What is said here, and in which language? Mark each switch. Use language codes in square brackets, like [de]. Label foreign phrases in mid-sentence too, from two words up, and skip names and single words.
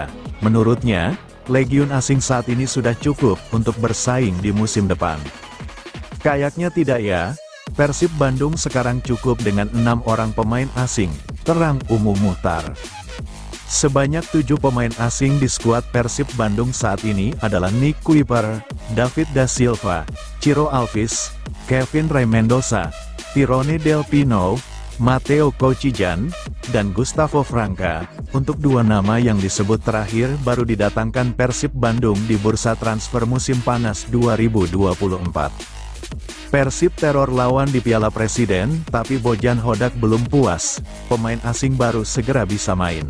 [id] Menurutnya, legiun asing saat ini sudah cukup untuk bersaing di musim depan. Kayaknya tidak ya, Persib Bandung sekarang cukup dengan 6 orang pemain asing, terang Umuh Muhtar. Sebanyak 7 pemain asing di skuad Persib Bandung saat ini adalah Nick Kuiper, David Da Silva, Ciro Alves, Kevin Ray Mendoza, Tirone Del Pino, Matteo Kocijan, dan Gustavo Franca. Untuk 2 nama yang disebut terakhir baru didatangkan Persib Bandung di bursa transfer musim panas 2024. Persib teror lawan di Piala Presiden, tapi Bojan Hodak belum puas, pemain asing baru segera bisa main.